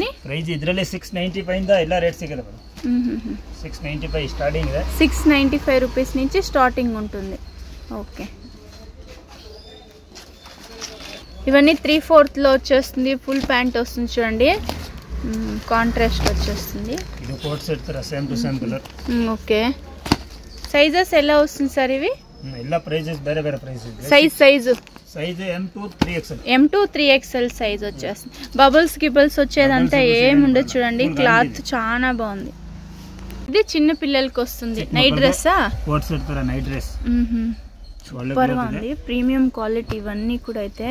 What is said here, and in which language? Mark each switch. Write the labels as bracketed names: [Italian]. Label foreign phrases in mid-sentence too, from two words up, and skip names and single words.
[Kannada] ప్రైస్ ಇದರಲ್ಲಿ 695 ಇಂದ ಎಲ್ಲ ರೇಟ್ ಸಿಗುತ್ತೆ ಮೇಡಂ. 695 స్టార్టింగ్ ಇದೆ. [Telugu] 695 రూపీస్ నుంచి స్టార్టింగ్ ఉంటుంది. ఓకే. ఇవన్నీ 3/4 లో వచ్చేస్తుంది. [English] full pant [Telugu] వస్తుంది చూడండి, కాంట్రాస్ట్ వచ్చేస్తుంది. ఇది [English] co-ord set [Telugu] ತರ సేమ్ టు సేమ్ కలర్. ఓకే. సైజెస్ ఎలా వస్తుంది సార్ ఇవి? [Kannada] ಎಲ್ಲ ಪ್ರೈಸಸ್ ಬೇರೆ ಬೇರೆ ಪ್ರೈಸ್ ಇದೆ. [Telugu] సైజ్ [English] M to 3XL. M to 3XL [Telugu] సైజ్ వచ్చేస్తుంది. బబుల్స్ గిబుల్స్ వచ్చేదంతా ఏముండదు చూడండి. క్లాత్ చాలా బాగుంది. ఇది చిన్న పిల్లలకి వస్తుంది. నైట్ డ్రెస్సా? [English] co-ord set [Telugu] ತರ [English] night dress. [Telugu] సూపర్ ఉంది. [English] premium quality [Telugu] ఇవన్నీ కూడా అయితే.